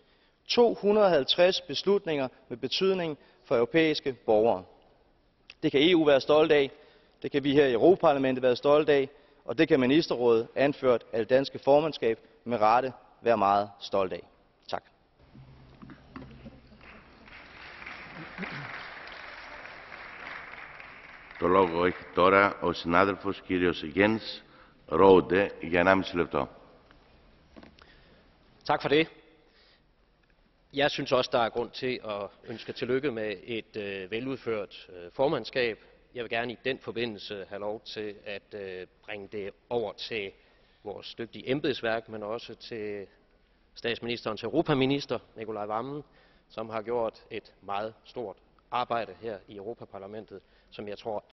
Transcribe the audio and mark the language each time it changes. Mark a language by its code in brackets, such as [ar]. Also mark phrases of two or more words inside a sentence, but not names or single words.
[da] 250 beslutninger med betydning for europæiske borgere. Det kan EU være stolt af, det kan vi her i Europaparlamentet være stolte af, og det kan Ministerrådet, anført af det danske formandskab, med rette være meget stolt af. Tak. [el] Το λόγο έχει τώρα ο συνάδελφος κύριος Jens Rohde για 1,5 λεπτό. [da] Tak for det. Jeg synes også, der er grund til at ønske tillykke med et veludført formandskab. Jeg vil gerne i den forbindelse have lov til at bringe det over til vores dygtige embedsværk, men også til statsministerens europaminister, Nicolai Wammen, som har gjort et meget stort arbejde her i Europaparlamentet, som jeg tror